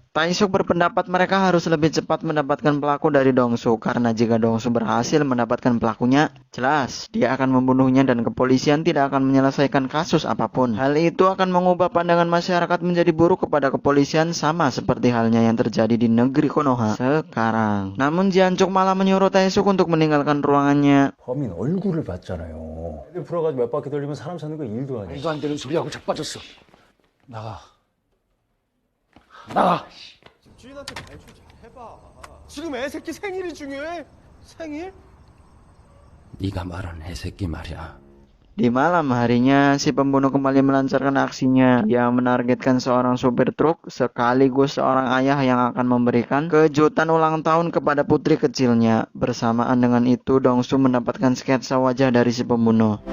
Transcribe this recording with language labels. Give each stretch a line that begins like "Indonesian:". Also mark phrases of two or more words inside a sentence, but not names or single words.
Indonesian: Taesuk berpendapat mereka harus lebih cepat mendapatkan pelaku dari Dongsu, karena jika Dongsu berhasil mendapatkan pelakunya, jelas dia akan membunuhnya dan kepolisian tidak akan menyelesaikan kasus apapun. Hal itu akan mengubah pandangan masyarakat menjadi buruk kepada kepolisian, sama seperti halnya yang terjadi di negeri Konoha sekarang. Namun Jiancuk malah menyuruh Taesuk untuk meninggalkan ruangannya.
Korean: 범인 얼굴을 봤잖아요. 애들 풀어가지고 몇 바퀴 돌리면 사람 사는 거 일도 아니야. 말도 안 되는 소리하고 자빠졌어. 나가. 주인한테 발표 잘해봐. 지금 애 새끼 생일이 중요해? 생일? 네가 말한 애새끼 말이야.
Indonesian: Di malam harinya, si pembunuh kembali melancarkan aksinya. Dia menargetkan seorang supir truk sekaligus seorang ayah yang akan memberikan kejutan ulang tahun kepada putri kecilnya. Bersamaan dengan itu, Dongsu mendapatkan sketsa wajah dari si pembunuh.